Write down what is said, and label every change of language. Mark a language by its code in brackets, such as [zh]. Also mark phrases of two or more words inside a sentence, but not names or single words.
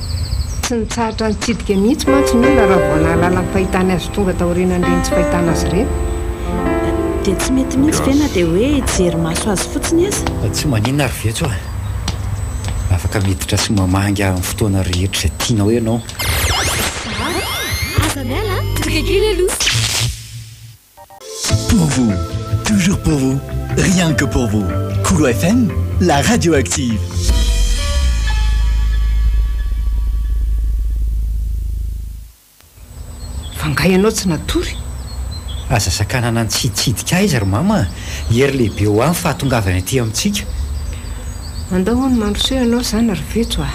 [mg] Tsy nitsahatra nitsidika mihitsy mantsy ny olona raha vao nahalala ny fahitana azy tonga taoriana ndreny tsy fahitana azy ireny. Dia tsy mety mihitsy ve na dia hoe hijery maso azy fotsiny azy? Tsy maninona ary vetso a. Afaka miditra sy mamangy amin'ny fotoana rehetra izay tianao ianao. [fr] Pour vous, toujours pour vous, rien que pour vous. Koulou FM, la radio active. [mg] Fangahy ianao tsy natory. Aza sakanana nitsiditsidika izy ry mama. Hery lehibe ho any fahatongavany aty amintsika. Andao ny mandrosoa ianao izany ry vetso a.